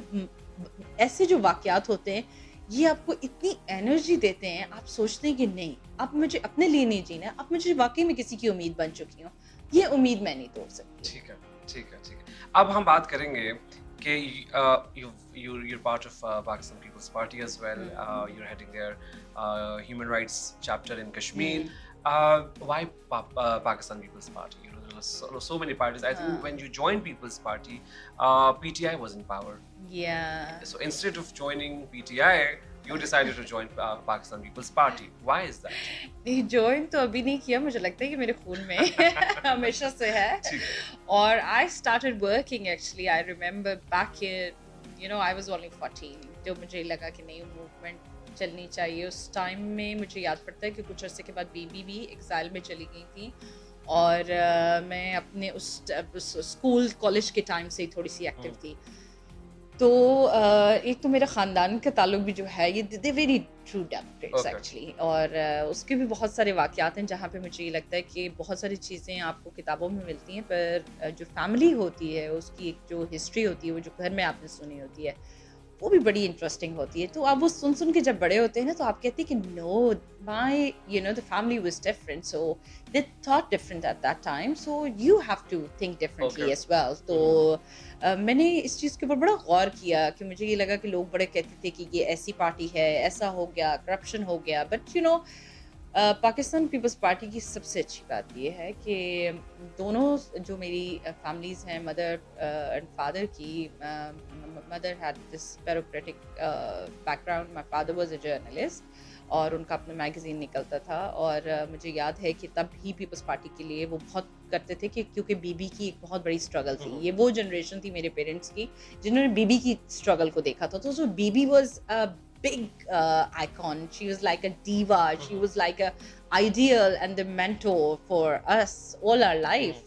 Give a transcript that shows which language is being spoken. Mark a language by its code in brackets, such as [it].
[ur] پر ایسے جو واقعات ہوتے ہیں یہ آپ کو اتنی انرجی دیتے ہیں, آپ سوچتے ہیں کہ نہیں اب مجھے اپنے لیے نہیں جینا, اب مجھے واقعی میں کسی کی امید بن چکی ہوں, یہ امید میں نہیں توڑ سکتی. ٹھیک ہے ٹھیک ہے ٹھیک ہے. اب ہم بات کریں گے کہ [en] you're part of Pakistan People's Party as well. You're heading their human rights chapter in Kashmir. Why Pakistan People's Party? You know, there are so many parties. I think when you joined People's Party, PTI was in power. Yeah. So instead of joining PTI, you decided to join Pakistan People's Party. Why is that? [ur] نہیں, join تو ابھی نہیں کیا, مجھے لگتا ہے کہ میرے خون میں ہمیشہ سے ہے. [en] اور I started working actually. I remember back in, I was only 14. [ur] جو مجھے لگا کہ نہیں موومنٹ چلنی چاہیے. اس ٹائم میں مجھے یاد پڑتا ہے کہ کچھ عرصے کے بعد بیبی بھی ایگزائل میں چلی گئی تھی, اور میں اپنے اس اسکول کالج کے ٹائم سے ہی تھوڑی سی ایکٹیو تھی. تو ایک تو میرا خاندان کا تعلق بھی جو ہے یہ [en] they very true democrats actually, [ur] اور اس کے بھی بہت سارے واقعات ہیں جہاں پہ مجھے یہ لگتا ہے کہ بہت ساری چیزیں آپ کو کتابوں میں ملتی ہیں, پر جو فیملی ہوتی ہے اس کی ایک جو ہسٹری ہوتی ہے, وہ جو گھر میں آپ نے سنی ہوتی ہے, وہ بھی بڑی انٹرسٹنگ ہوتی ہے. تو آپ وہ سن کے جب بڑے ہوتے ہیں نا تو آپ کہتے ہیں کہ [en] No my the family was different, so they thought different at that time, so you have to think differently as well. [ur] تو میں نے اس چیز کے اوپر بڑا غور کیا کہ مجھے یہ لگا کہ لوگ بڑے کہتے تھے کہ یہ ایسی پارٹی ہے, ایسا ہو گیا, کرپشن ہو گیا, بٹ پاکستان پیپلز پارٹی کی سب سے اچھی بات یہ ہے کہ دونوں جو میری فیملیز ہیں, مدر اینڈ فادر کی, [en] mother had this bureaucratic background, my father was a journalist, [ur] اور ان کا اپنا میگزین نکلتا تھا. اور مجھے یاد ہے کہ تب ہی پیپلز پارٹی کے لیے وہ بہت کرتے تھے کہ کیونکہ بی بی کی ایک بہت بڑی اسٹرگل تھی. یہ وہ جنریشن تھی میرے پیرنٹس کی جنہوں نے بی بی کی اسٹرگل کو دیکھا تھا. [en] تو سو بی بی was big icon. She was like a diva. She was like a ideal and the mentor for us all our life.